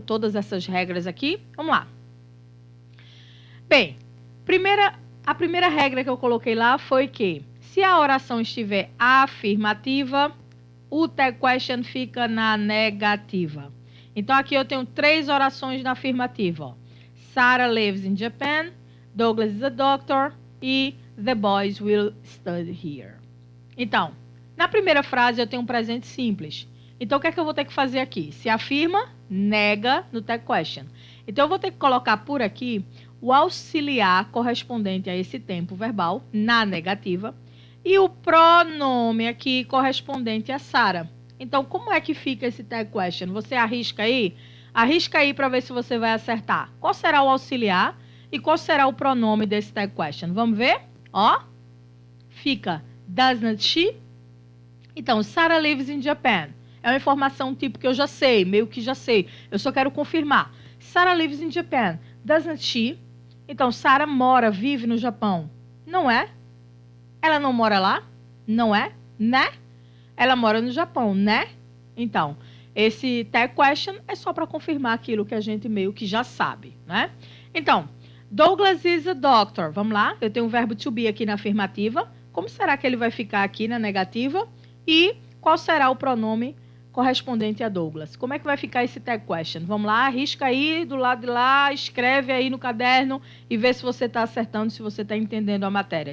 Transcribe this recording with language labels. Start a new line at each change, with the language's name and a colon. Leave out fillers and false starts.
Portuguese: Todas essas regras aqui. Vamos lá. Bem, a primeira regra que eu coloquei lá foi que se a oração estiver afirmativa, o tag question fica na negativa. Então, aqui eu tenho 3 orações na afirmativa. Ó.
English: Sarah lives in Japan, Douglas is a doctor
Portuguese: e
English: the boys will study here.
Portuguese: Então, na primeira frase eu tenho um presente simples. Então, o que é que eu vou ter que fazer aqui? Se afirma, nega no tag question. Então, eu vou ter que colocar por aqui o auxiliar correspondente a esse tempo verbal, na negativa, e o pronome aqui correspondente a Sarah. Então, como é que fica esse tag question? Você arrisca aí? Arrisca aí para ver se você vai acertar. Qual será o auxiliar e qual será o pronome desse tag question? Vamos ver? Ó, fica
English: doesn't she?
Portuguese: Então,
English: Sarah lives in Japan.
Portuguese: É uma informação tipo que eu já sei, meio que já sei. Eu só quero confirmar.
English: Sarah lives in Japan. Doesn't she?
Portuguese: Então, Sarah mora, vive no Japão. Não é? Ela não mora lá? Não é? Né? Ela mora no Japão, né? Então, esse tag question é só para confirmar aquilo que a gente meio que já sabe, né?
English: Então, Douglas is a doctor.
Portuguese: Vamos lá? Eu tenho o verbo to be aqui na afirmativa. Como será que ele vai ficar aqui na negativa? E qual será o pronome correspondente a Douglas? Como é que vai ficar esse tag question? Vamos lá, arrisca aí do lado de lá, escreve aí no caderno e vê se você está acertando, se você está entendendo a matéria.